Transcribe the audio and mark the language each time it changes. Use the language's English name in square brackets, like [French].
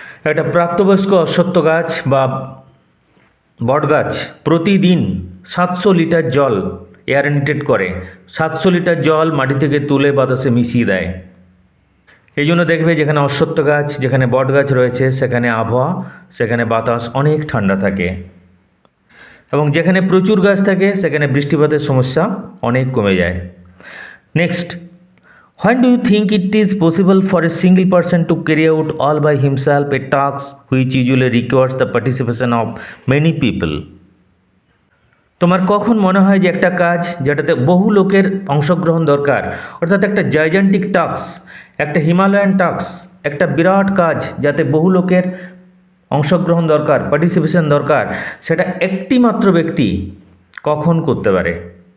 [Bangla] একটা প্রাপ্তবয়স্ক অশ্বত্থ গাছ বা বট গাছ প্রতিদিন 700 লিটার জল এয়ারেনেটেড করে, 700 লিটার জল মাটি থেকে তুলে বাতাসে মিশিয়ে দেয়। এই জন্য দেখবে যেখানে অশ্বত্থ গাছ, যেখানে বট গাছ রয়েছে, সেখানে আবহাওয়া, সেখানে বাতাস অনেক ঠান্ডা থাকে, এবং যেখানে প্রচুর গাছ থাকে সেখানে বৃষ্টিপাতের সমস্যা অনেক কমে যায়। [English] Next, when do you think it is possible for a single person to carry out all by himself a task which usually requires the participation of many people? [Bangla] তোমার কখন মনে হয় যে একটা কাজ যেটাতে বহু লোকের অংশগ্রহণ দরকার, অর্থাৎ একটা জাইজান্টিক টাস্ক, একটা হিমালয়ান টাস্ক, একটা বিরাট কাজ যাতে বহু লোকের অংশগ্রহণ দরকার, পার্টিসিপেশন দরকার, সেটা একটি মাত্র ব্যক্তি কখন করতে পারে?